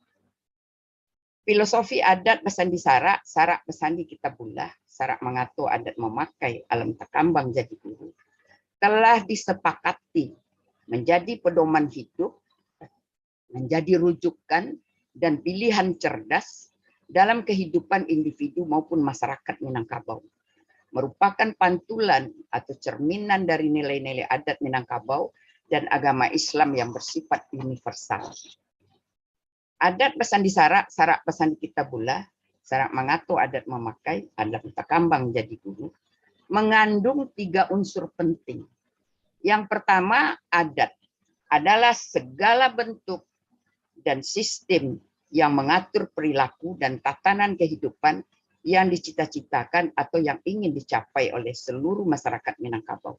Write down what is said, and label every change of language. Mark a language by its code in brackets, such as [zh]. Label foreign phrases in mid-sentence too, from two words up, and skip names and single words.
[id] Filosofi adat [min] Besendi Sarak, Sarak Besendi Kitabula, Sarak Mangato, [id] adat memakai, [min] alam takambang jadi guru, [id] telah disepakati menjadi pedoman hidup, menjadi rujukan dan pilihan cerdas dalam kehidupan individu maupun masyarakat Minangkabau. Merupakan pantulan atau cerminan dari nilai-nilai adat Minangkabau dan agama Islam yang bersifat universal. [min] Adat Besendi Sarak, Sarak Besendi Kitabula, Sarak Mangato, adat memakai, adat takambang jadi guru, [id] mengandung 3 unsur penting. Yang pertama, adat adalah segala bentuk dan sistem yang mengatur perilaku dan tatanan kehidupan yang dicita-citakan atau yang ingin dicapai oleh seluruh masyarakat Minangkabau.